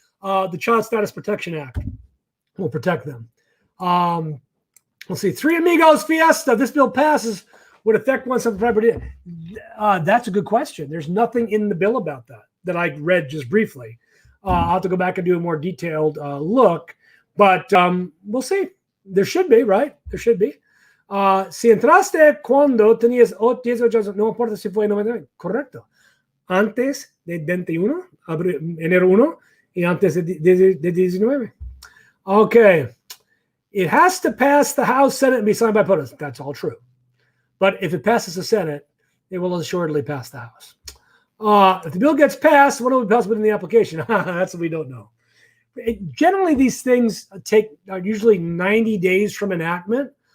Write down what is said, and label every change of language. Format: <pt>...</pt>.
<en>The Child Status Protection Act will protect them. Let's see. Three Amigos Fiesta. This bill passes would affect one son property. That's a good question. There's nothing in the bill about that I read just briefly. I'll have to go back and do a more detailed look. But we'll see. There should be, right? There should be.</en> <es>Si entraste cuando tenías 18 años, no importa si fue 99. Correcto. Antes de 21, enero 1, y antes de 19.</es> <en>Okay. It has to pass the House, Senate, and be signed by voters. That's all true. But if it passes the Senate, it will assuredly pass the House. If the bill gets passed, what will be passed within the application? That's what we don't know. Generally, these things are usually 90 days from enactment.</en>